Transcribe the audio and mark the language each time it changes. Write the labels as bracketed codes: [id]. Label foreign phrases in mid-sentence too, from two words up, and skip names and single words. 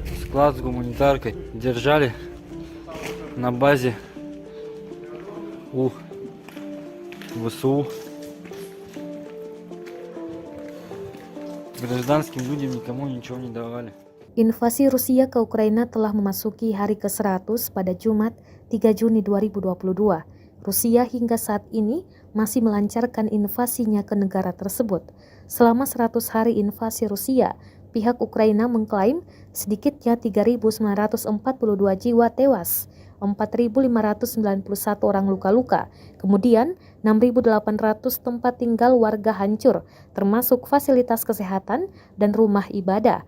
[ru] склад с гуманитаркой держали на базе у ВСУ. Гражданским людям никому ничего не давали. [id] Invasi Rusia ke Ukraina telah memasuki hari ke-100 pada Jumat 3 Juni 2022. Rusia hingga saat ini masih melancarkan invasinya ke negara tersebut. Selama 100 hari invasi Rusia, pihak Ukraina mengklaim sedikitnya 3.942 jiwa tewas, 4.591 orang luka-luka, kemudian 6.800 tempat tinggal warga hancur, termasuk fasilitas kesehatan dan rumah ibadah.